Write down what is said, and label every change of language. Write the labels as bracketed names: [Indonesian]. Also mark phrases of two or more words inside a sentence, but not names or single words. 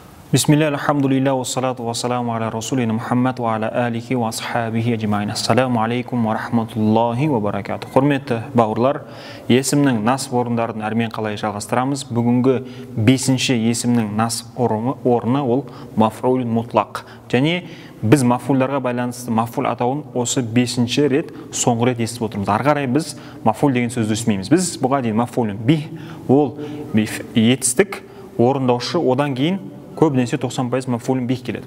[Arabic] بسم الله، الحمد لله، والصلاة والسلام على رسولنا محمد وعلى آله وأصحابه أجمعين. السلام عليكم ورحمة الله وبركاته. [Kazakh] Құрметті бауырлар, есімнің насып орындарын әрмен қалай жалғастырамыз. Бүгінгі 5-ші есімнің насып орны ол [Arabic] مفعول مطلق. [Kazakh] Және біз маф'улдарға байланысты маф'ул атауын осы 5-ші рет соңғы рет естіп отырмыз. Ары қарай біз маф'ул деген сөзді түсінбейміз. Біз бұға дейін [Arabic] مفعول به [Kazakh] ол етістік орындаушы, одан кейін көбінесе 90% маф'улун бих келеді.